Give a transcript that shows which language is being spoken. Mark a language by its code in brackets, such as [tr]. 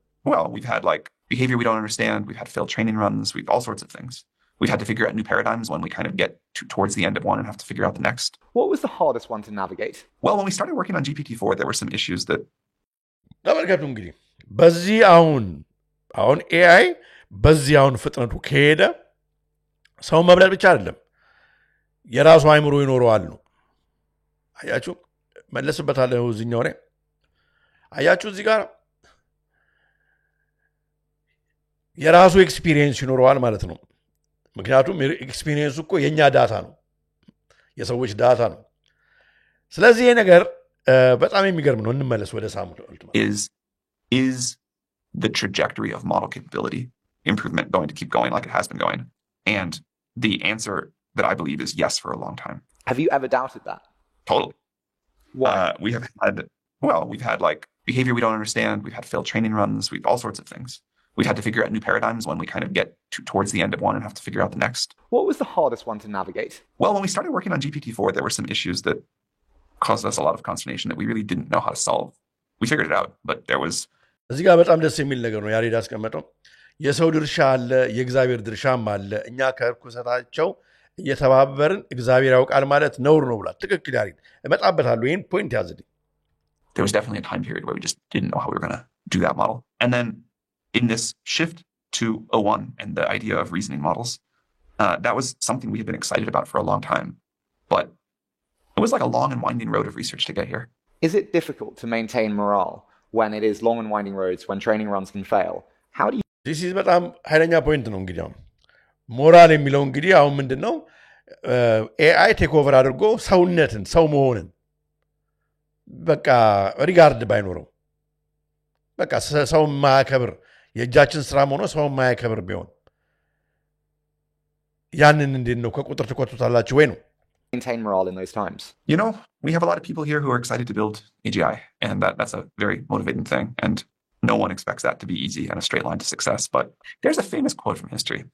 [en] well we've had like behavior we don't understand we've had failed training runs we've all sorts of things we've had to figure out new paradigms when we kind of get towards the end of one and have to figure out the next. What was the hardest one to navigate? Well when we started working on GPT-4 there were some issues that [am] ተመልከቱ እንግዲህ በዚህ አሁን AI በዚህ አሁን ፍጥነቱ ከሄደ ሰው መብለጥ ብቻ አይደለም የራሱ አይምሮ ይኖረዋል ነው አያችሁ መለስበታለሁ እዚህኛው ላይ አያችሁ እዚህ ጋር የራሱ ኤክስፒሪየንስ ይኖረዋል ማለት ነው ምክንያቱም ኤክስፒሪየንሱ እኮ የኛ ዳታ ነው የሰዎች ዳታ ነው ስለዚህ ይሄ ነገር በጣም የሚገርም ነው እንመለስ ወደ ሳሙኤል [en] is the trajectory of model capability improvement going to keep going like it has been going and the answer that I believe is yes for a long time. Have you ever doubted that? Totally. Why? We've had like behavior we don't understand we've had failed training runs we've all sorts of things we've had to figure out new paradigms when we kind of get towards the end of one and have to figure out the next. What was the hardest one to navigate? Well when we started working on GPT-4 there were some issues that caused us a lot of consternation that we really didn't know how to solve. We figured it out, but there was [am] እዚህ ጋር በጣም ደስ የሚል ነገር ነው ያሬድ አስቀመጠው የሰው ድርሻ አለ የእግዚአብሔር ድርሻም አለ እኛ ከርኩሰታቸው እየተባበርን እግዚአብሔር ያውቃል ማለት ነውር ነው ብላ ትክክል ያሬድ እመጣበታለሁ ይሄን ፖይንት ያዝልኝ [en] there was definitely a time period where we just didn't know how we were going to do that model and then in this shift to O1 and the idea of reasoning models that was something we had been excited about for a long time but it was like a long and winding road of research to get here. Is it difficult to maintain morale when it is long and winding roads, when training runs can fail? How do you... This is [am] በጣም ኃይለኛ ፖይንት ነው እንግዲህ ሞራል የሚለው እንግዲህ አሁን ምንድነው AI ቴክ ኦቨር አድርጎ ሰውነትን ሰው መሆንን በቃ ሪጋርድ ባይኖረው በቃ ሰው ማያከብር የእጃችን ስራ ሆኖ ሰው ማያከብር ቢሆን ያንን እንዴት ነው ከቁጥር ተቆጥቷላችሁ ወይ ነው [en] maintain morale in those times? You know, we have a lot of people here who are excited to build AGI, and that's a very motivating thing. And no one expects that to be easy and a straight line to success. But there's a famous quote from history.